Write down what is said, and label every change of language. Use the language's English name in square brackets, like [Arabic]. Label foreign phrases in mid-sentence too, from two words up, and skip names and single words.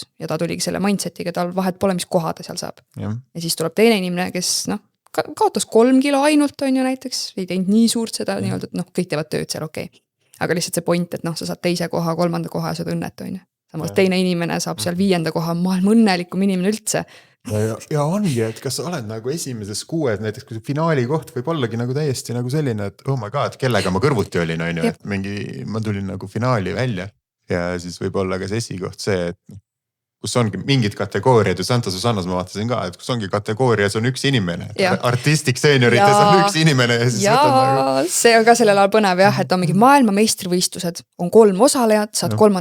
[Estonian] Ja ta tuligi selle mindsetiga, tal vahet pole, mis koha ta seal saab. Ja siis tuleb teine inimene, kes kaotas 3 kilo ainult, on ju näiteks, ei teinud nii suurt seda, nii-öelda, et kõik teevad tööd seal, okei. Aga lihtsalt see point, et sa saad teise koha, 3. koha ja saad õnnet, on ju. Samas teine inimene saab seal 5. koha, maailma õnnelikum inimene üldse. Ja ongi, et kas sa oled nagu esimeses 6, näiteks kui see finaali koht võib ollagi nagu täiesti nagu selline, et [English] oh my god, [Estonian] kellega ma kõrvuti olin, on ju, et ma tulin nagu finaali välja ja siis võib olla ka see esikoht see, et kus ongi mingid kategooriad ja Santa Susannas ma vaatasin ka, et kus ongi kategoorias on üks inimene. [English] Artistic seniorites [Estonian] on üks inimene ja siis nagu... see on ka sellel ajal põnev jah, et on mingi maailma meistrivõistlused, on 3 osalejat, saad 3.